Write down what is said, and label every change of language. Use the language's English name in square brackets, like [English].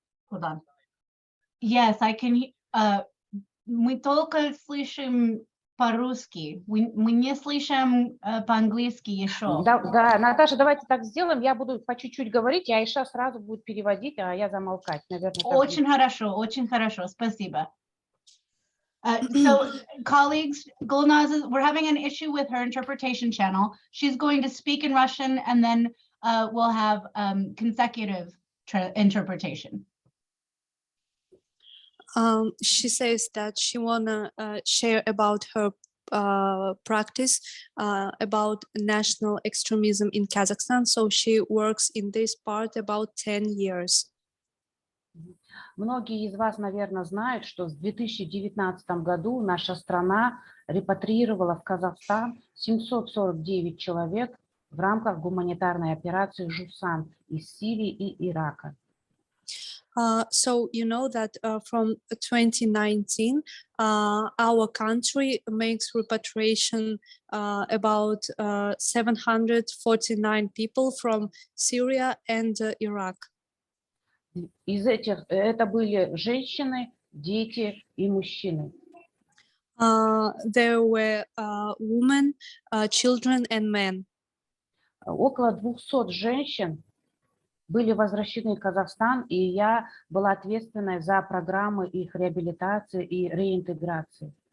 [English] Hold on. Yes, I can. [Russian] Мы только слышим по-русски. Мы не слышим по-английски еще. Да, Наташа, давайте так сделаем. Я буду по чуть-чуть говорить, и Айша сразу будет переводить, а я замолкать. Наверное, очень хорошо. Спасибо. [English] So, colleagues, Gulnaz, we're having an issue with her interpretation channel. She's going to speak in Russian, and then we'll have consecutive interpretation. She says that she wanna share about her practice about national extremism in Kazakhstan. So she works in this part about 10 years. [Russian] Многие из вас, наверное, знают, что в 2019 году наша страна репатриировала в Казахстан 749 человек в рамках гуманитарной операции «Жусан» из Сирии и Ирака. [English] So you know that from 2019, our country makes repatriation about 749 people from Syria and Iraq. [Russian] Из этих это были женщины, дети и мужчины. [English] There were women, children and men. [Russian] Около 200 женщин были возвращены в Казахстан, и я была ответственной за программы их реабилитации и реинтеграции.